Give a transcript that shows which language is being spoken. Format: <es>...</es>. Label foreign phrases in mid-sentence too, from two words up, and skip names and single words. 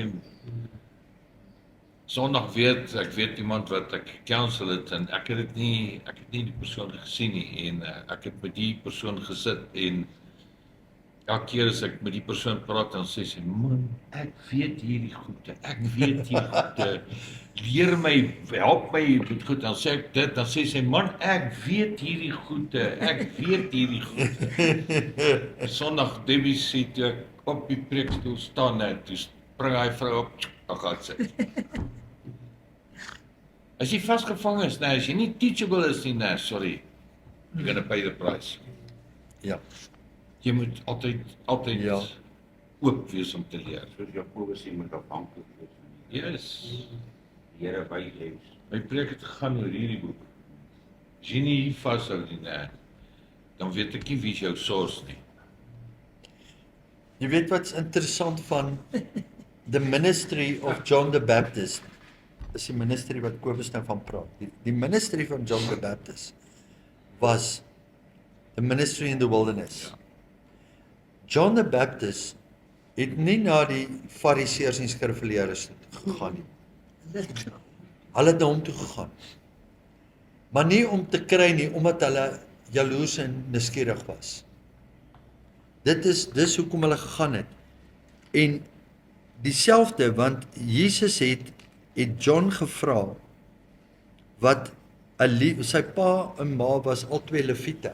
<af>Sondag ek weet iemand wat ek counsel het en ek het nie die persoon gesien nie en ek het met die persoon gesit en elke keer as ek met die persoon praat dan sê sy, man, ek weet hierdie goede, leer my, help my met goed, dan sê ek dit, dan sê sy, man, ek weet hierdie goede. Sondag, Debbie sê, toe ek op die preekstoel staan, toe spring hy vrou op, dan gaan sy. As jy vasgevang is, as jy nie teachable is nie,</af> <en>sorry, you're gonna pay the price.</en> <af>Ja. Jy moet altyd oop wees om te leer. Soos Jakobus sê, moet afhanklik wees. Yes. Die Here by jou. My preek het gegaan oor hierdie boek. As jy nie hier vashou nie, dan weet ek nie wie is jou source nie. Jy weet wat's interessant van</af> <en>the ministry of John the Baptist.</en> <af>is die ministerie wat Kobus nou van praat. Die ministerie van John the Baptist was</af> <en>the ministry in the wilderness.</en> <af>Ja. John the Baptist het nie na die fariseërs en skrifgeleerdes gegaan nie. Hulle het na hom toe gegaan. Maar nie om te kry nie, omdat hulle jaloers en nuuskierig was. Dis hoekom hulle gegaan het. En dieselfde, want Jesus het John gevra, wat sy pa en ma was al twee leviete.</af>